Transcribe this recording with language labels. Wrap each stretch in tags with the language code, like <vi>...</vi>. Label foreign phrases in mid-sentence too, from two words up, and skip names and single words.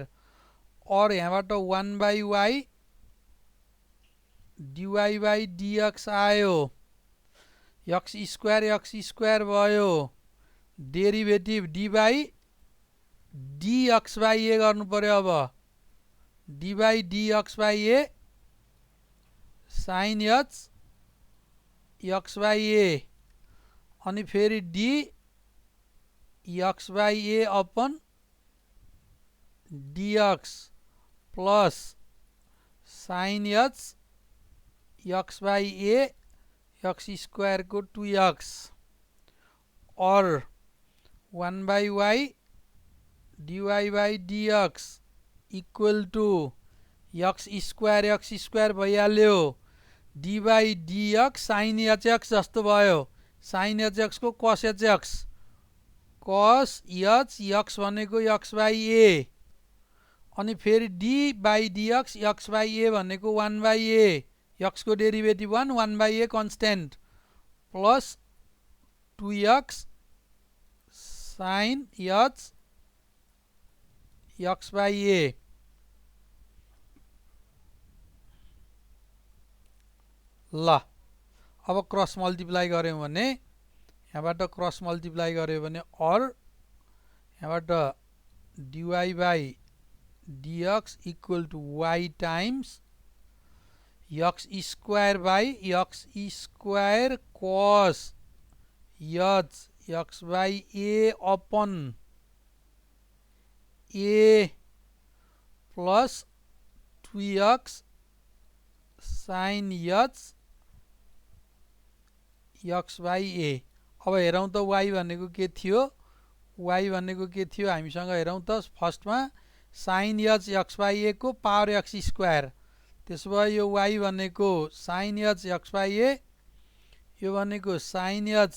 <ne>और यहाँबाट</ne> <en>1 by y dy by dx आयो, x square भयो। derivative d by dx by a</en> <ne>गर्नु पर्यो।</ne> <en>अब d by dx by a sine x by a</en> <ne>अनि फेरि</ne> <en>d x by a upon dx plus sine x by a x square को 2x और 1 by y dy by dx equal to x square भइहाल्यो। d by dx sine hx</en> <ne>जस्तो भयो।</ne> <en>sine hx को cos hx, cos x भनेको x by a</en> <ne>अनि फेरि</ne> <en>d by dx x by a भनेको 1 by a, x को derivative 1 by a constant plus 2x sine x by a।</en> <ne>ल अब</ne> <en>cross multiply</en> <ne>गऱ्यौँ भने यहाँबाट</ne> <en>cross multiply</en> <ne>गऱ्यो भने और यहाँबाट</ne> <en>dy by dx equal to y times x square by x square cos x by a upon a plus 2x sine x by a.</en> <ne>अब हेरौँ त y भनेको के थियो, हामीसँग हेरौँ त फर्स्टमा</ne> <en>sine x by a</en> <ne>को</ne> <en>power x square,</en> <ne>त्यसो भए यो y भनेको</ne> <en>sine x by a,</en> <ne>यो भनेको साइन</ne>